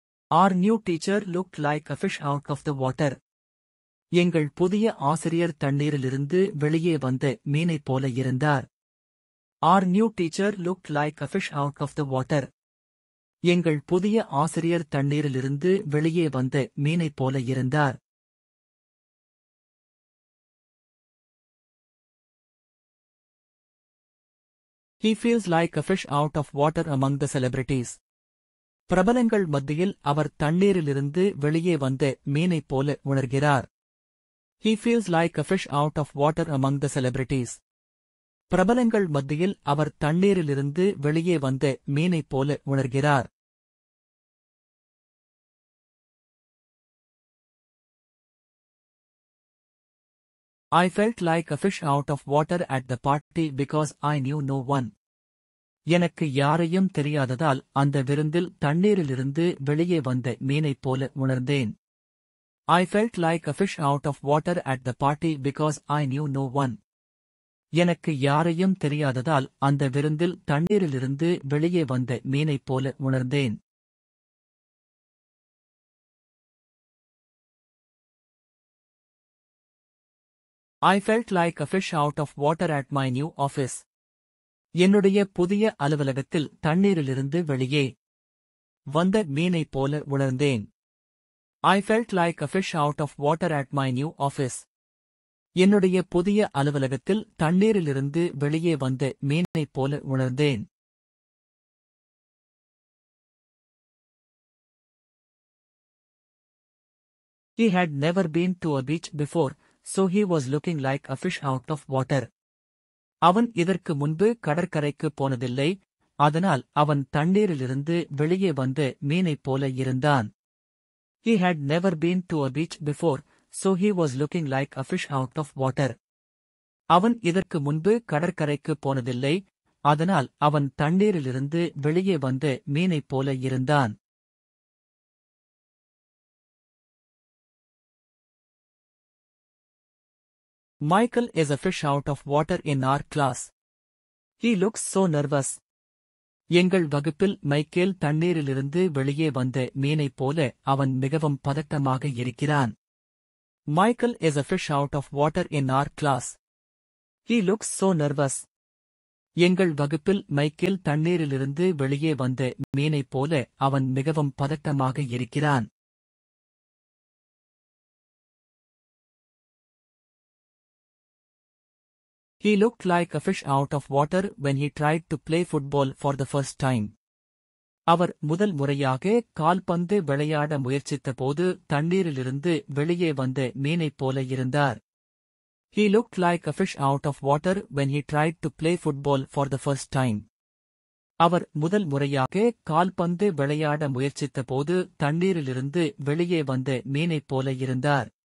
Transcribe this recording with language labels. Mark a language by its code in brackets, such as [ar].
[en] Our new teacher looked like a fish out of the water. [ta] எங்கள் புதிய ஆசிரியர் தண்ணீரிலிருந்து வெளியே வந்த மீனைப் போல இருந்தார். [en] Our new teacher looked like a fish out of the water. [ta] எங்கள் புதிய ஆசிரியர் தண்ணீரிலிருந்து வெளியே வந்த மீனைப் போல இருந்தார். [en] He feels like a fish out of water among the celebrities. [ta] பிரபலங்கள் மத்தியில் அவர் தண்ணீரிலிருந்து வெளியே வந்த மீனைப் போல உணர்கிறார். [en] He feels like a fish out of water among the celebrities. [ta] பிரபலங்கள் மத்தியில் அவர் தண்ணீரிலிருந்து வெளியே வந்த மீனைப் போல உணர்கிறார். [en] I felt like a fish out of water at the party because I knew no one. [ta] எனக்கு யாரையும் தெரியாததால் அந்த விருந்தில் தண்ணீரிலிருந்து வெளியே வந்த மீனைப் போல உணர்ந்தேன். [en] I felt like a fish out of water at the party because I knew no one. [ta] எனக்கு யாரையும் தெரியாததால் அந்த விருந்தில் தண்ணீரிலிருந்து வெளியே வந்த மீனைப் போல உணர்ந்தேன். [en] I felt like a fish out of water at my new office. [ta] என்னுடைய புதிய அலுவலகத்தில் தண்ணீரிலிருந்து வெளியே வந்த மீனைப் போல உணர்ந்தேன். [en] I felt like a fish out of water at my new office. [ta] என்னுடைய புதிய அலுவலகத்தில் தண்ணீரிலிருந்து வெளியே வந்த மீனைப் போல உணர்ந்தேன். [en] He had never been to a beach before, so he was looking like a fish out of water. [ta] அவன் இதற்கு முன்பு கடற்கரைக்கு போனதில்லை, அதனால் அவன் தண்ணீரிலிருந்து வெளியே வந்த மீனைப் போல இருந்தான். [en] He had never been to a beach before, so he was looking like a fish out of water. [ta] அவன் இதற்கு முன்பு கடற்கரைக்கு போனதில்லை, அதனால் அவன் தண்ணீரிலிருந்து வெளியே வந்த மீனைப் போல இருந்தான். [en] Michael is a fish out of water in our class. He looks so nervous. [ta] எங்கள் வகுப்பில் மைக்கேல் தண்ணீரிலிருந்து வெளியே வந்த மீனைப் போல அவன் மிகவும் பதட்டமாக இருக்கிறான். [en] Michael is a fish out of water in our class. He looks so nervous. [ta] எங்கள் வகுப்பில் மைக்கேல் தண்ணீரிலிருந்து வெளியே வந்த மீனைப் போல அவன் மிகவும் பதட்டமாக இருக்கிறான். [en] He looked like a fish out of water when he tried to play football for the first time. [ta] அவர் முதல் முறையாக கால்பந்து விளையாட முயற்சித்தபோது தண்ணீரிலிருந்து வெளியே வந்த மீனைப் போல இருந்தார். [en] He looked like a fish out of water when he tried to play football for the first time. [ta] அவர் முதல் முறையாக கால்பந்து விளையாட முயற்சித்தபோது தண்ணீரிலிருந்து வெளியே வந்த மீனைப் போல இருந்தார்.